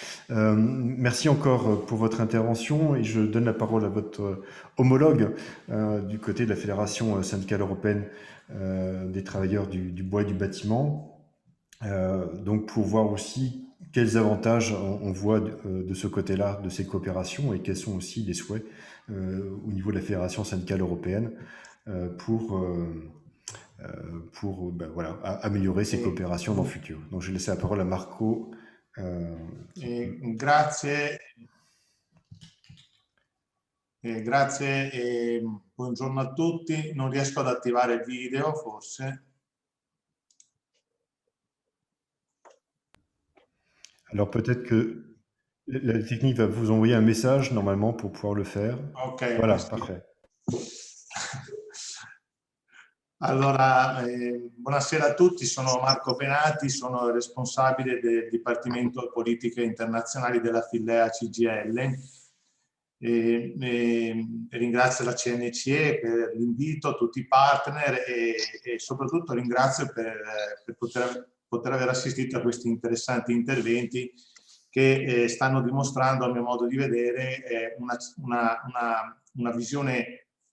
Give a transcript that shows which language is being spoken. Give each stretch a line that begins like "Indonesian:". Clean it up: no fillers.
French: Merci encore pour votre intervention, et je donne la parole à votre homologue du côté de la Fédération syndicale européenne des travailleurs du bois et du bâtiment, donc pour voir aussi quels avantages on voit de ce côté-là, de ces coopérations, et quels sont aussi les souhaits au niveau de la Fédération syndicale européenne pour voilà, améliorer ces coopérations dans le futur. Donc je vais laisser la parole à Marco.
Italian: Grazie. Grazie e buongiorno a tutti. Non riesco ad attivare il video, forse.
French: Alors peut-être que la technique va vous envoyer un message normalement pour pouvoir le faire. Ok. Voilà, parfait.
Italian: Allora, buonasera a tutti, sono Marco Penati, sono responsabile del Dipartimento Politiche Internazionali della Filea CGIL. Ringrazio la CNCE per l'invito, tutti i partner e soprattutto ringrazio per poter aver assistito a questi interessanti interventi che stanno dimostrando, a mio modo di vedere, una visione